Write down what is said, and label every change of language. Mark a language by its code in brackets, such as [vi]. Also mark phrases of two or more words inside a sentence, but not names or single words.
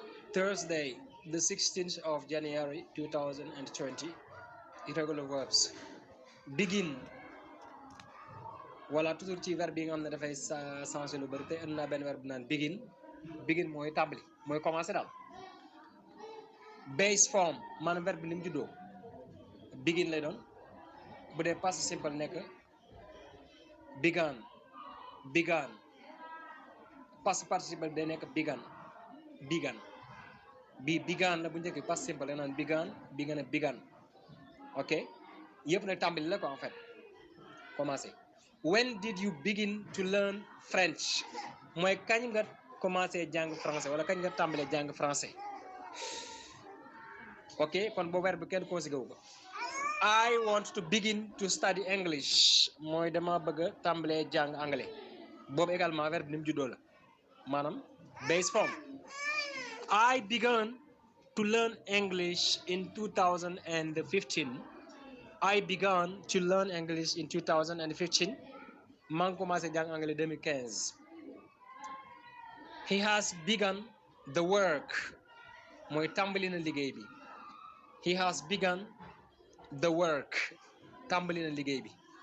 [en] Thursday, the 16th of January 2020. Irregular verbs. Begin. [fr] Voilà, toujours [wo] ci verbe yi nga xam ne dafay changer lu bëri te indi naa benn verbe naan begin. Begin mooy tàmbali mooy commencer daal. [en] Base form [wo] maanaam verbe bi ni mu juddoo begin lay doon bu dee [en] past simple [wo] nekk began. [en] Began. Past participle [wo] day nekk began. [en] Began. [wo] Bi began la bu njëkk [en] past simple [wo] la naan began bi nga ne began. Ok yëpp nag tàmbali la [fr] quoi en fait commencer. [en] When did you begin to learn French [wo] mooy kañ nga commencé jàng français wala kañ nga tàmbalee jàng français. Ok kon boo verbe kenn conjugué wu ko. [en] I want to begin to study English [wo] mooy dama bëgg a tàmbalee jàng anglais boobu également verbe ni mu juddoo la maanaam [en] base form. I began to learn English in 2015. I began to learn English in 2015. [wo] maa ngi commencé jàng anglais 2015. [en] He has begun the work [wo] mooy tàmbali na liggéey bi. [en] He has begun the work [wo] tàmbali na liggéey bi.